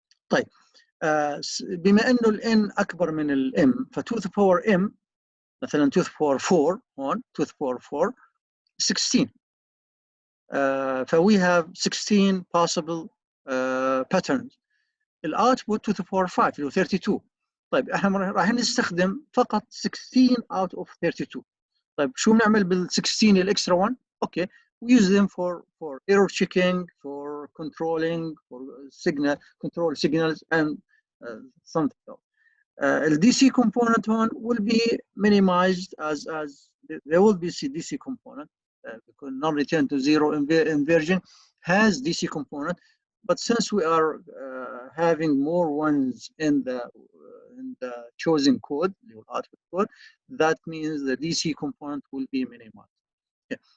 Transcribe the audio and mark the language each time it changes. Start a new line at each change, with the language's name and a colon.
Arabic: طيب بما انه الان اكبر من الام ف
English: 2 to the power m مثلا 2 to the power 4 هون 2 to the power 4 16. فwe have 16 possible patterns. الاوتبوت 2 to the power 5
Arabic: اللي هو
English: 32.
Arabic: طيب احنا راح نستخدم فقط 16
English: out of
Arabic: 32. طيب شو بنعمل بال
English: 16 الاكسترا 1؟ Okay, we use them for error checking, for controlling, for control signals and something else. The DC component one will be minimized as there will be DC component because non-return to 0 inversion has DC component, but since we are having more ones in the chosen code, the output code, that means the DC component will be minimized. Okay.